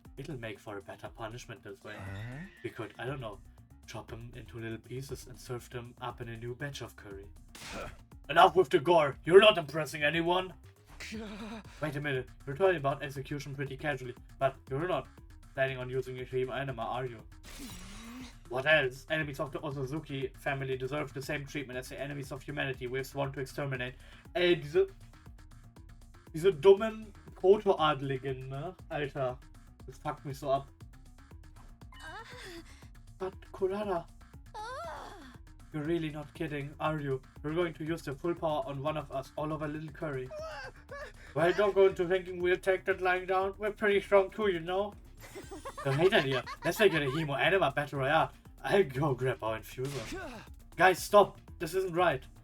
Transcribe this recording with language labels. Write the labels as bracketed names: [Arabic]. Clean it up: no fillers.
[English] It'll make for a better punishment this way. We could, I don't know, chop them into little pieces and serve them up in a new batch of curry. Enough with the gore! You're not impressing anyone! Wait a minute, you're talking about execution pretty casually, but you're not planning on using a Shiba Inu, are you? What else? Enemies of the Osazuki family deserve the same treatment as the enemies of humanity we've sworn to exterminate. [German] Ey, diese dummen Proto-Adligen, ne? Alter, das fuckt mich so ab. [English] But Kurara, you're really not kidding, are you? You're going to use the full power on one of us all over little curry. Well, don't go into thinking we'll take that lying down. We're pretty strong too, you know? Great idea. Let's make it a Hemo Anima Battle Royale. I'll go grab our infuser. Guys, stop. This isn't right.